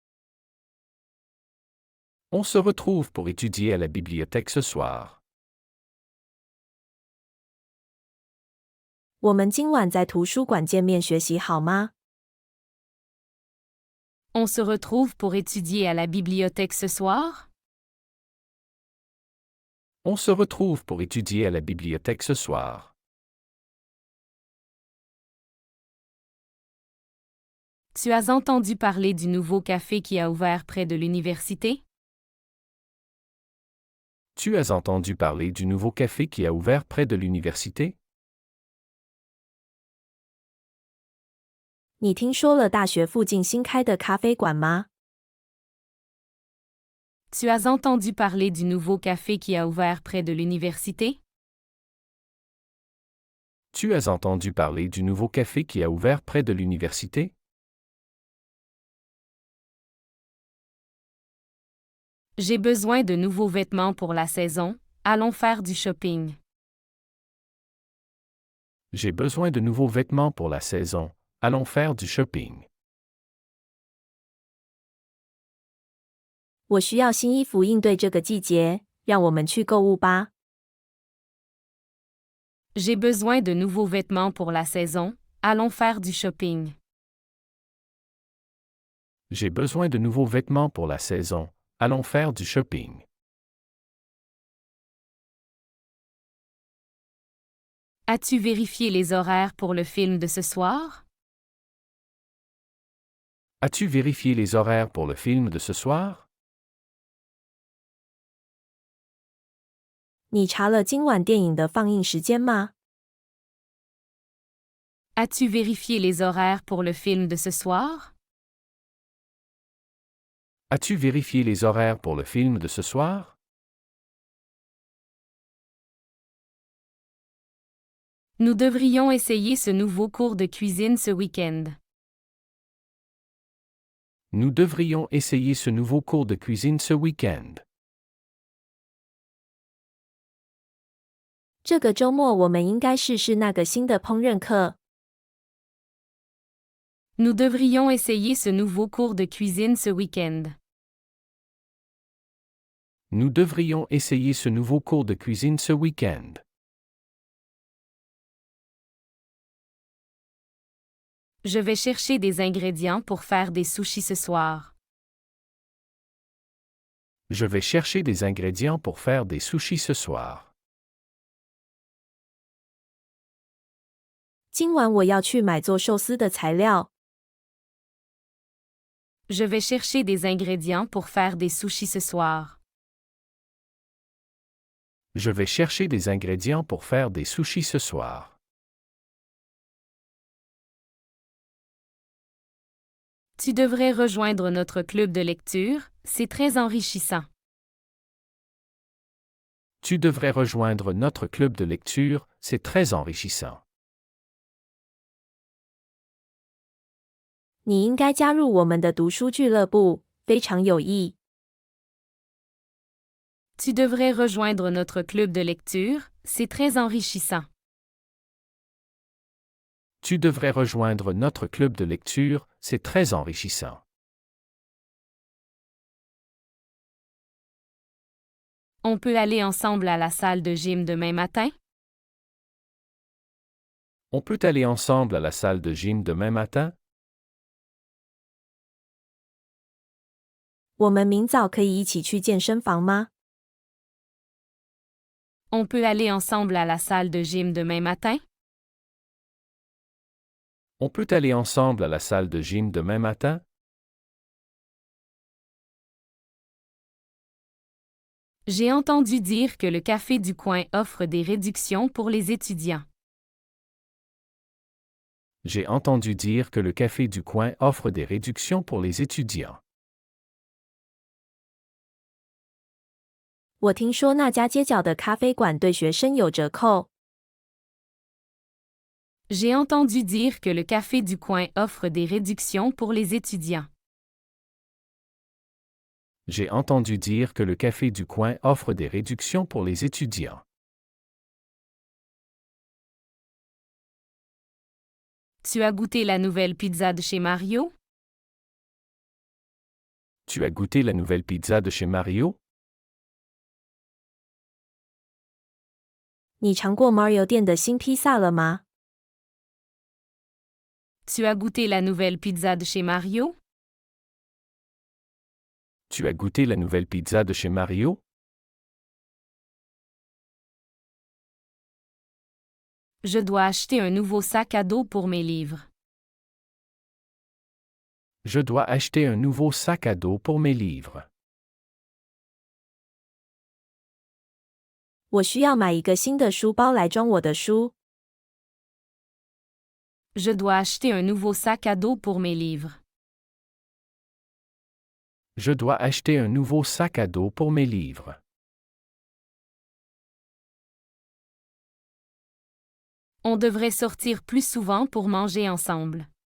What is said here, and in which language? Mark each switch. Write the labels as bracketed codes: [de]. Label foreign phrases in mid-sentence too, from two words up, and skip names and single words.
[fr] On se retrouve pour étudier à la bibliothèque ce soir. [zh] 我们今晚在图书馆见面学习好吗？ [fr] On se retrouve pour étudier à la bibliothèque ce soir? On se retrouve pour étudier à la bibliothèque ce soir. Tu as entendu parler du nouveau café qui a ouvert près de l'université? Tu as entendu parler du nouveau café qui a ouvert près de l'université? [zh] 你听说了大学附近新开的咖啡馆吗？ [fr] Tu as entendu parler du nouveau café qui a ouvert près de l'université? Tu as entendu parler du nouveau café qui a ouvert près de l'université? J'ai besoin de nouveaux vêtements pour la saison, allons faire du shopping. J'ai besoin de nouveaux vêtements pour la saison. Allons faire du shopping. [zh] 我需要新衣服应对这个季节，让我们去购物吧。 [fr] J'ai besoin de nouveaux vêtements pour la saison, allons faire du shopping. J'ai besoin de nouveaux vêtements pour la saison. Allons faire du shopping. As-tu vérifié les horaires pour le film de ce soir? As-tu vérifié les horaires pour le film de ce soir? [zh] 你查了今晚电影的放映时间吗？ [fr] As-tu vérifié les horaires pour le film de ce soir? As-tu vérifié les horaires pour le film de ce soir? Nous devrions essayer ce nouveau cours de cuisine ce week-end. Nous devrions essayer ce nouveau cours de cuisine ce week-end. [zh] 这个周末我们应该试试那个新的烹饪课。 [fr] Nous devrions essayer ce nouveau cours de cuisine ce week-end. Nous devrions essayer ce nouveau cours de cuisine ce week-end. Je vais chercher des ingrédients pour faire des sushis ce soir. Je vais chercher des ingrédients pour faire des sushis ce soir. [zh] 今晚我要去买做寿司的材料。 [fr] Je vais chercher des ingrédients pour faire des sushis ce soir. Je vais chercher des ingrédients pour faire des sushis ce soir. Tu devrais rejoindre notre club de lecture, c'est très enrichissant. Tu devrais rejoindre notre club de lecture, c'est très enrichissant. [zh] 你应该加入我们的读书俱乐部，非常有益。 [fr] Tu devrais rejoindre notre club de lecture, c'est très enrichissant. Tu devrais rejoindre notre club de lecture, c'est très enrichissant. On peut aller ensemble à la salle de gym demain matin? On peut aller ensemble à la salle de gym demain matin? [zh] 我们明早可以一起去健身房吗？ [fr] On peut aller ensemble à la salle de gym demain matin? On peut aller ensemble à la salle de gym demain matin? J'ai entendu dire que le café du coin offre des réductions pour les étudiants. J'ai entendu dire que le café du coin offre des réductions pour les étudiants. [zh] 我听说那家街角的咖啡馆对学生有折扣。 [fr] J'ai entendu dire que le café du coin offre des réductions pour les étudiants. J'ai entendu dire que le café du coin offre des réductions pour les étudiants. Tu as goûté la nouvelle pizza de chez Mario? Tu as goûté la nouvelle pizza de chez Mario? [zh] 你尝过 Mario 店的新披萨了吗？ [fr] Tu as goûté la nouvelle pizza de chez Mario? Tu as goûté la nouvelle pizza de chez Mario? Je dois acheter un nouveau sac à dos pour mes livres. Je dois acheter un nouveau sac à dos pour mes livres. [zh] 我需要买一个新的书包来装我的书。 [fr] Je dois acheter un nouveau sac à dos pour mes livres. Je dois acheter un nouveau sac à dos pour mes livres. On devrait sortir plus souvent pour manger ensemble.